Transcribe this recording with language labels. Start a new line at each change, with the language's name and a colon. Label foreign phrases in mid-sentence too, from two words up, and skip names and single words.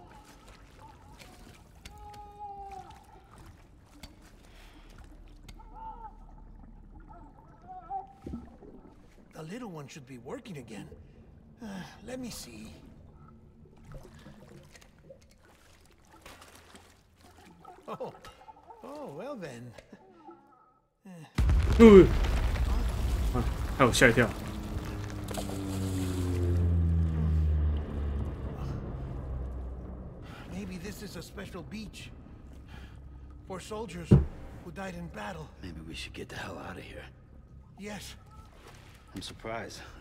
English: The little one should be working again. Let me see. Oh, well then.
Chinese: 啊，害我吓一跳。
English: Maybe this is a special beach for soldiers who died in battle. Maybe we should get the hell out of here. Yes. I'm surprised.